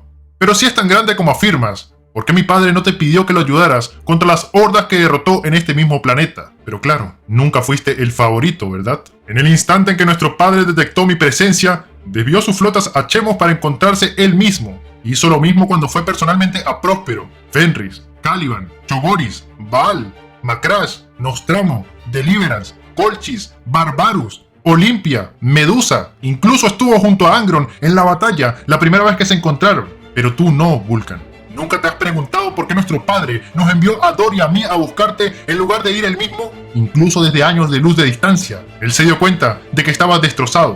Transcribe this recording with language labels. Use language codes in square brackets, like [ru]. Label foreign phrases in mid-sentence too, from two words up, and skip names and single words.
[es] Pero si es tan grande como afirmas, ¿por qué mi padre no te pidió que lo ayudaras contra las hordas que derrotó en este mismo planeta? Pero claro, nunca fuiste el favorito, ¿verdad? En el instante en que nuestro padre detectó mi presencia, desvió sus flotas a Chemos para encontrarse él mismo. Hizo lo mismo cuando fue personalmente a Próspero, Fenris, Caliban, Chogoris, Baal, Macrash, Nostramo, Deliverance, Colchis, Barbarus, Olimpia, Medusa. Incluso estuvo junto a Angron en la batalla la primera vez que se encontraron. Pero tú no, Vulcan. ¿Nunca te has preguntado por qué nuestro padre nos envió a Dor y a mí a buscarte en lugar de ir él mismo? Incluso desde años de luz de distancia. Él se dio cuenta de que estabas destrozado.